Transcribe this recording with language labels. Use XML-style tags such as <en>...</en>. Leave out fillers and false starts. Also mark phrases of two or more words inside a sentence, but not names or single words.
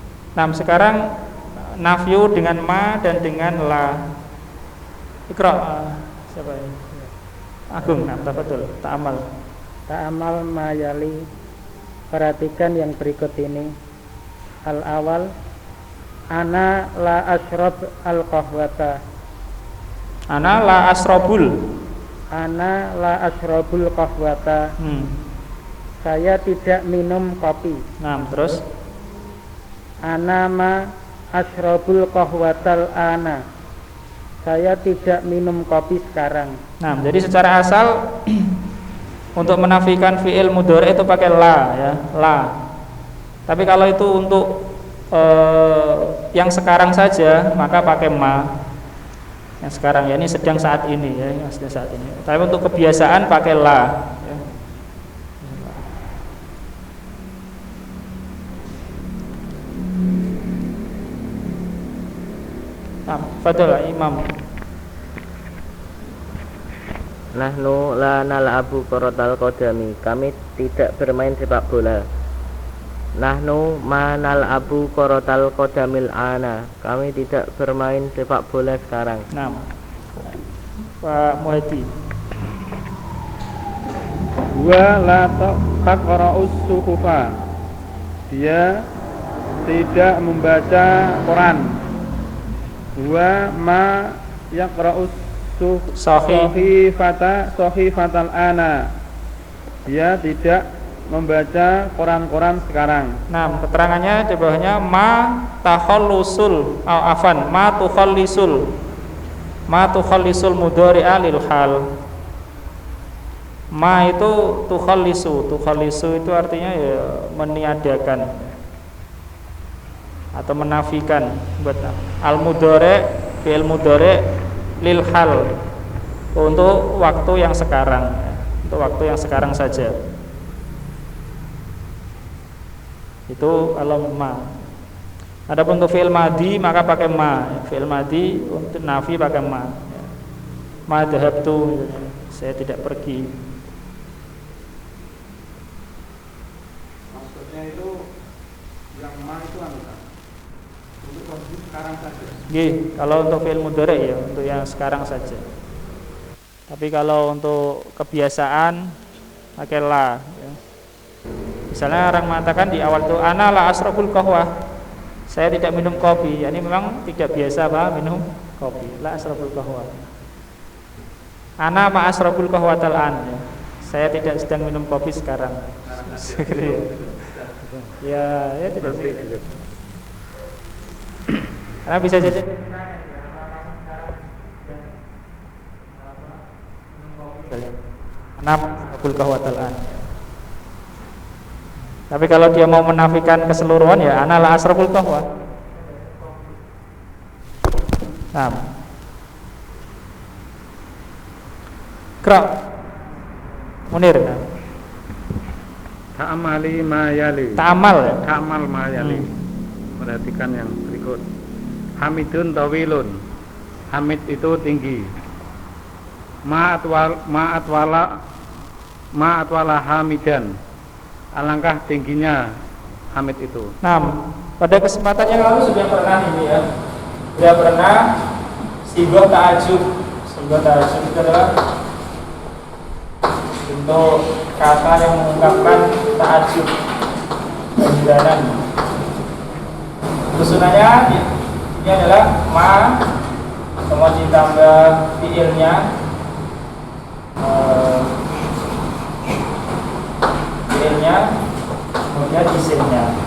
<id>Nah, sekarang nafyu dengan ma dan dengan la. Iqra, siapa ini? Agung, nah, betul. Ta'amal.</id> <ar>تأمل ما يلي.</ar> <id>Perhatikan yang berikut ini.</id> <ar>Al-awal, أنا لا أشرب القهوة. أنا لا أشرب. أنا لا أشرب القهوة.</ar> <id>Saya tidak minum kopi. Nah, terus</id> <ar>أنا ما أشرب القهوة الآن.</ar> <id>Saya tidak minum kopi sekarang. nah, jadi secara asal untuk menafikan fi'il mudhari itu pakai la ya, la. Tapi kalau itu untuk yang sekarang saja maka pakai ma. Yang sekarang ya, ini sedang saat ini ya, sedang saat ini. Tapi untuk kebiasaan pakai la ya. Fadol Imam.</id> <ar>نحن لا نلعب كرة القدم.</ar> <id>Kami tidak bermain sepak bola.</id> <ar>نحن ما نلعب كرة القدم الآن.</ar> <id>Kami tidak bermain sepak bola sekarang. Nah, Pak Muhadi.</id> <ar>ولا تقرأ الصحف.</ar> <id>Dia tidak membaca Quran.</id> <ar>وما يقرأ الصحيفة الآن.</ar> <id>Dia tidak membaca koran-koran sekarang. Nah, keterangannya di bawahnya</id> <ar>ما تخلص الأفعال ما تخلص المضارع للحال.</ar> <id>Ma itu tukhallisu itu artinya ya meniadakan atau menafikan buat</id> <ar>المضارع</ar> <id>fi'il mudhari</id> <ar>للحال</ar> <id>untuk waktu yang sekarang, untuk waktu yang sekarang saja. Itu kalau ma. Adapun untuk fi'il madhi maka pakai ma. Fi'il madhi untuk nafi pakai ma.</id> <ar>ما ذهبت,</ar> <id>saya tidak pergi. Maksudnya itu yang ma itu untuk kondisi sekarang saja. Nggih, kalau untuk fi'il mudhari ya, untuk yang sekarang saja. Tapi kalau untuk kebiasaan pakai la ya. Misalnya orang mengatakan di awal itu</id> <ar>أنا لا أشرب القهوة.</ar> <id>Saya tidak minum kopi. Ini memang tidak biasa Pak minum kopi.</id> <ar>لا أشرب القهوة. أنا ما أشرب القهوة الآن يا.</ar> <id>Saya tidak sedang minum kopi sekarang. Ya, ya tidak sih. Karena bisa jadi</id> <ar>أنا أشرب القهوة الآن.</ar> <id>Tapi kalau dia mau menafikan keseluruhan ya</id> <ar>أنا لا أشرب القهوة.</ar> <id>Nah. Qra. Munir.</id> <ar>تأملي ما يلي.</ar> <id>Ta'amal ya.</id> <ar>تأمل ما يلي.</ar> <id>Perhatikan yang berikut.</id> <ar>حامد طويل.</ar> <id>Hamid itu tinggi.</id> <ar>ما أطول حامدا.</ar> <id>Alangkah tingginya Hamid itu. Nah, pada kesempatan yang lalu sudah pernah ini ya. Sudah pernah sigoh ta'ajub. Sigoh ta'ajub itu adalah bentuk kata yang mengungkapkan ta'ajub, keheranan. Susunannya ini adalah ma, kemudian ditambah fiilnya, kemudian isimnya.</id>